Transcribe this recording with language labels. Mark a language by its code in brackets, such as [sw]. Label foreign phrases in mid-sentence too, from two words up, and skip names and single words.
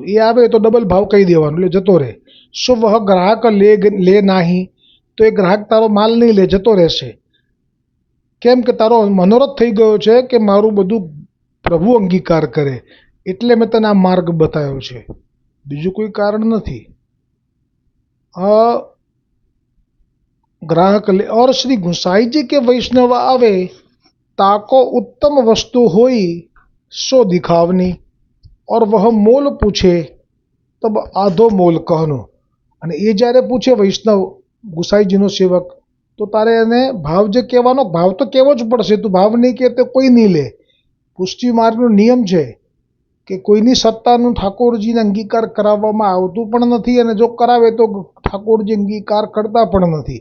[gu] એ આવે તો ડબલ ભાવ કહી દેવાનું એટલે જતો રહે. [bra] सो वह ग्राहक ले नाही, [gu] તો એ ગ્રાહક તારો માલ નહીં લે, જતો રહેશે. કેમ કે તારો મનોરથ થઈ ગયો છે કે મારું બધું પ્રભુ અંગીકાર કરે, એટલે મેં તને આ માર્ગ બતાવ્યો છે, બીજું કોઈ કારણ નથી. [bra] ग्राहक ले और श्री गुसाई जी के वैष्णव आवे, ताको उत्तम वस्तु होई सो दिखावनी, और वह मोल पूछे तब आधो मोल कहनो. [gu] અને એ જ્યારે પૂછે વૈષ્ણવ ગુસાઈજીનો સેવક, તો તારે એને ભાવ જે કહેવાનો, ભાવ તો કહેવો જ પડશે. તું ભાવ નહીં કહે તો કોઈ નહીં લે. પુષ્ટિ માર્ગનો નિયમ છે કે કોઈની સત્તાનું ઠાકોરજીને અંગીકાર કરાવવામાં આવતું પણ નથી, અને જો કરાવે તો ઠાકોરજી અંગીકાર કરતા પણ નથી.